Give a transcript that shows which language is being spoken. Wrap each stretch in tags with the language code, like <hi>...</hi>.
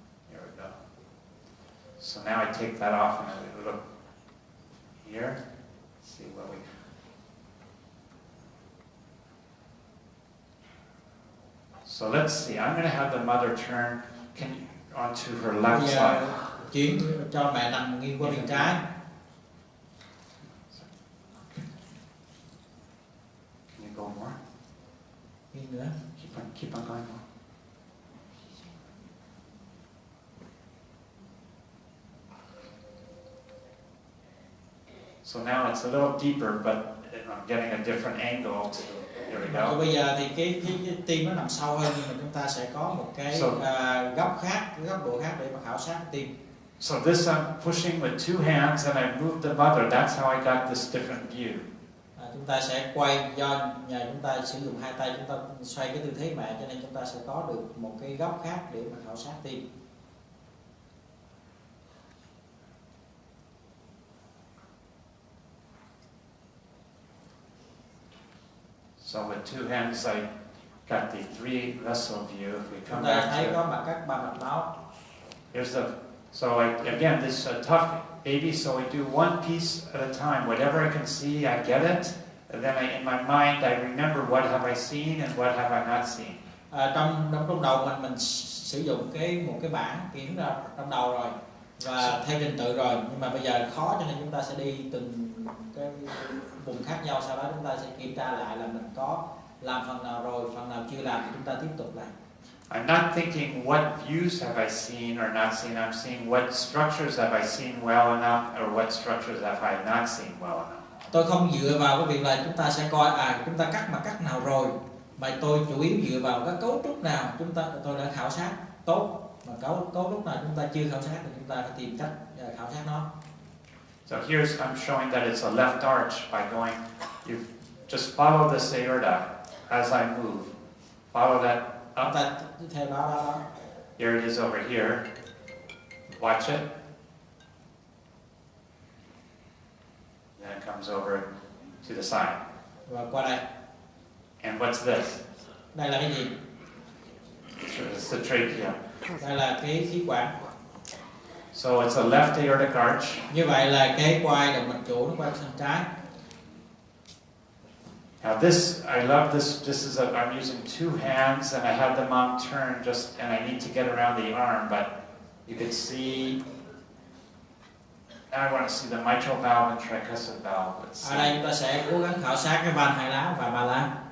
<en>Here we go. So now I take that off and I look here. See what we. So let's see. I'm going to have the mother turn onto her left</en> <vi>Bây</vi> <en>side.</en> <vi>giờ chuyển cho mẹ nằm nghiêng qua bên trái.</vi> <en>Can you go more?</en> <vi>Nghiêng nữa.</vi> <en>Keep on going more. So now it's a little deeper, but I'm getting a different angle. Here we go.</en> <vi>Bây giờ thì cái tim nó nằm sâu hơn, nhưng mà chúng ta sẽ có một cái góc khác, cái góc độ khác để mà khảo sát tim.</vi> <en>So this I'm pushing with two hands and I moved the mother. That's how I got this different view.</en> <vi>Chúng ta sẽ quay, do nhờ chúng ta sử dụng hai tay, chúng ta xoay cái tư thế mẹ, cho nên chúng ta sẽ có được một cái góc khác để mà khảo sát tim.</vi> <en>So with two hands I got the three vessel view. If we come</en> <vi>Chúng ta</vi> <en>back</en> <vi>thấy</vi> <en>to</en> <vi>có mặt các ba mạch máu.</vi> <en>here's the. So again, this is a tough baby. So we do one piece at a time. Whatever I can see, I get it. And then in my mind, I remember what have I seen and what have I not seen.</en> <vi>Trong đầu mình sử dụng một cái bảng kiểm ra trong đầu rồi và theo trình tự rồi, nhưng mà bây giờ khó, cho nên chúng ta sẽ đi từng cái vùng khác nhau, sau đó chúng ta sẽ kiểm tra lại là mình có làm phần nào rồi, phần nào chưa làm thì chúng ta tiếp tục làm.</vi> <en>I'm not thinking what views have I seen or not seen. I'm seeing what structures have I seen well enough or what structures have I not seen well enough.</en> <vi>Tôi không dựa vào cái việc là chúng ta sẽ coi chúng ta cắt mặt cắt nào rồi, mà tôi chủ yếu dựa vào cái cấu trúc nào tôi đã khảo sát tốt, mà cấu trúc nào chúng ta chưa khảo sát thì chúng ta phải tìm cách khảo sát nó.</vi> <en>So here's I'm showing that it's a left arch by going. You just follow this aorta as I move. Follow that up.</en> <vi>Theo đó.</vi> <en>Here it is over here. Watch it. Then it comes over to the side.</en> <vi>Và qua đây.</vi> <en>And what's this?</en> <vi>Đây là cái gì?</vi> <en>It's the trachea.</en> <vi>Đây là cái khí quản.</vi> <en>So it's a left aortic arch.</en> <vi>Như vậy là cái quai động mạch chủ nó quay sang trái.</vi> <en>Now this, I love this. This is I'm using two hands and I have the mom turn and I need to get around the arm, but you can see. Now I want to see the mitral valve and tricuspid valve.</en> <vi>Ở đây chúng ta sẽ cố gắng khảo sát cái van hai lá và ba lá.</vi>